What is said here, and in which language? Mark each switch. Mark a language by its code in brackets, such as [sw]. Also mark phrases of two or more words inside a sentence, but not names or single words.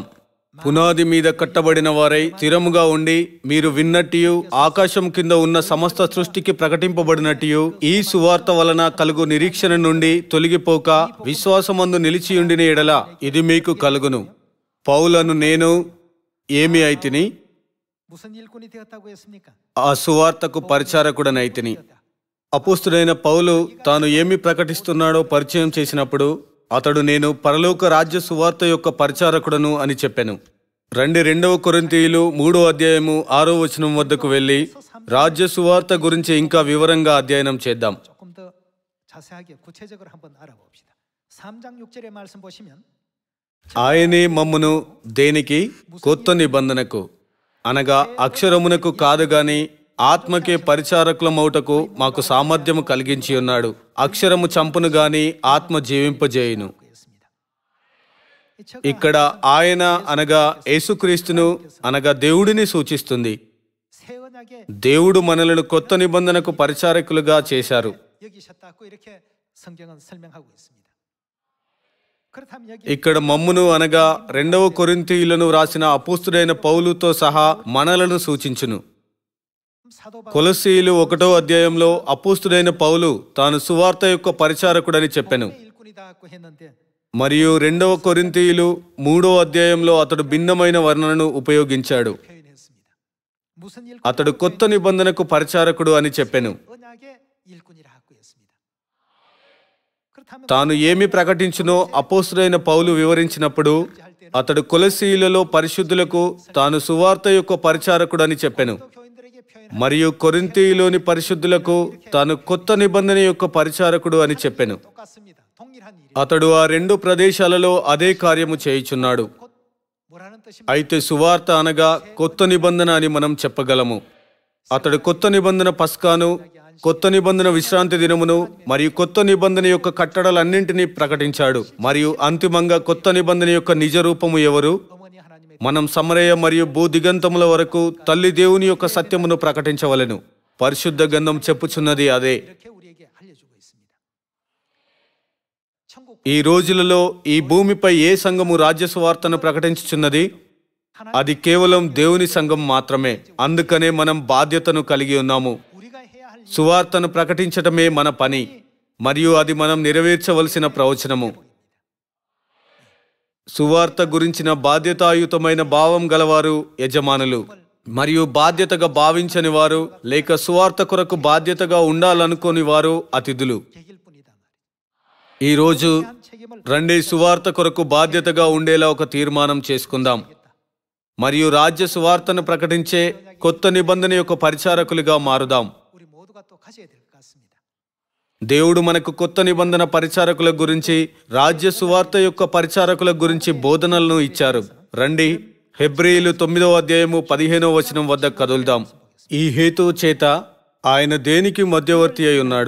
[te] పునాది మీద కట్టబడిన వారై స్థిరముగా ఉండి మీరు విన్నట్టియు ఆకాశం కింద ఉన్న సమస్త సృష్టికి ప్రకటింపబడినట్టియు ఈ సువార్త వలన కలుగు నిరీక్షణ నుండి తొలగిపోక విశ్వాసమందు నిలిచియుండిన ఎడల ఇది మీకు కలుగును. పౌలను నేను ఏమి అయితిని? [ko] 무슨 일꾼이 되었다고 했습니까? [te] ఆ సువార్తకు పరిచారకుడనైతిని. అపోస్తుడైన పౌలు తాను ఏమి ప్రకటిస్తున్నాడో పరిచయం చేసినప్పుడు అతడు నేను పరలోక రాజ్య సువార్త యొక్క పరిచారకుడను అని చెప్పాను. రండి, 2వ కొరింథీయులు 3వ అధ్యాయము 6వ వచనం వద్దకు వెళ్ళి రాజ్య సువార్త గురించి ఇంకా వివరంగా అధ్యయనం చేద్దాం. [ko] 조금 더 자세하게 구체적으로 한번 알아봅시다. 3장 6절의 말씀 보시면 [te] ఆయనే మమ్మును దేనికి? కొత్త నిబంధనకు అనగా అక్షరమునకు కాదు గాని ఆత్మకే పరిచారకులమౌటకు మాకు సామర్థ్యము కలిగించి ఉన్నాడు. అక్షరము చంపును గాని ఆత్మ జీవింపజేయును. ఇక్కడ ఆయన అనగా యేసుక్రీస్తును అనగా దేవుడిని సూచిస్తుంది. [ko] 새 언약의 [te] దేవుడు మనలను కొత్త నిబంధనకు పరిచారకులుగా చేశారు. [ko] 여기셨다고 이렇게 성경은 설명하고 있습니다. 그렇다면 여기 [te] ఇక్కడ మమ్మును అనగా 2వ కొరింథీయులను రాసిన అపోస్తుడైన పౌలుతో సహా మనలను సూచించును. [ko] 사도 [te] కొలస్సీయులు 1వ అధ్యాయంలో అపోస్తుడైన పౌలు తాను సువార్త యొక్క పరిచారకుడని చెప్పెను. [ko] 바울의 일꾼이다고 했는데 [te] మరియు 2వ కొరింథీయులు 3వ అధ్యాయంలో అతడు భిన్నమైన వర్ణనను ఉపయోగించాడు. [ko] 표현했습니다. 무슨 [te] అతడు కొత్త నిబంధనకు పరిచారకుడు అని చెప్పెను. [ko] 언약의 일꾼이라고 했습니다. 그렇다면 [te] తాను ఏమి ప్రకటించునో అపోస్తుడైన పౌలు వివరించినప్పుడు అతడు కొలస్సీయులలో పరిశుద్ధులకు తాను సువార్త యొక్క పరిచారకుడు అని చెప్పెను. [ko] 교인들에게 표현 [te] మరియు కొరింథీయులోని పరిశుద్ధులకు తాను కొత్త నిబంధన యొక్క పరిచారకుడు అని చెప్పెను. [ko] 똑같습니다. 동일한 일이 [te] అతడు ఆ 2 ప్రదేశాలలో అదే కార్యము చేయుచున్నాడు. [ko] 곧 뭐라는 뜻입니까? [te] అయితే సువార్త అనగా కొత్త నిబంధన అని మనం చెప్పగలము. అతడు కొత్త నిబంధన పస్కాను, కొత్త నిబంధన విశ్రాంతి దినమును మరియు కొత్త నిబంధన యొక్క కట్టడలన్నింటినీ ప్రకటించాడు. మరియు అంతిమంగా కొత్త నిబంధన యొక్క నిజ రూపము ఎవరు? [ko] 어머니 하나님의 [te] మనం సమరయ మరియు భూదిగంతముల వరకు తల్లి దేవుని యొక్క సత్యమును ప్రకటించవలెను. పరిశుద్ధ గ్రంథం చెప్పుచున్నది అదే. [ko] 이렇게 우리에게 알려주고 있습니다. 천국 [te] ఈ రోజులలో ఈ భూమిపై ఏ సంఘము రాజ్య సువార్తను ప్రకటించుచున్నది? అది కేవలం దేవుని సంఘం మాత్రమే. అందుకనే మనం బాధ్యతను కలిగి ఉన్నాము. [ko] 우리가 해야 할 [te] సువార్తను ప్రకటించటమే మన పని మరియు అది మనం నెరవేర్చవలసిన ప్రవచనము. సువార్త గురించిన బాధ్యతాయుతమైన భావం గలవారు యజమానులు మరియు బాధ్యతగా భావించని వారు లేక సువార్త కొరకు బాధ్యతగా ఉండాలనుకోని వారు అతిథులు. [ko] 계길 뿐이다 말이에요. [te] ఈ రోజు [ko] 한 책임을 [te] రండి సువార్త కొరకు బాధ్యతగా ఉండేలా ఒక తీర్మానం చేసుకుందాం మరియు రాజ్య సువార్తను ప్రకటించే కొత్త నిబంధన యొక్క పరిచారకులుగా మారుదాం. [ko] 우리 모두가 또 가져야 될 것 같습니다. [te] దేవుడు మనకు కొత్త నిబంధన పరిచారకుల గురించి, రాజ్య సువార్త యొక్క పరిచారకుల గురించి బోధనలను ఇచ్చారు. రండి హెబ్రీయులు 9వ అధ్యాయము 15వ వచనం వద్ద కదులుదాం. ఈ హేతువు చేత ఆయన దేనికి మధ్యవర్తి అయి ఉన్నాడు?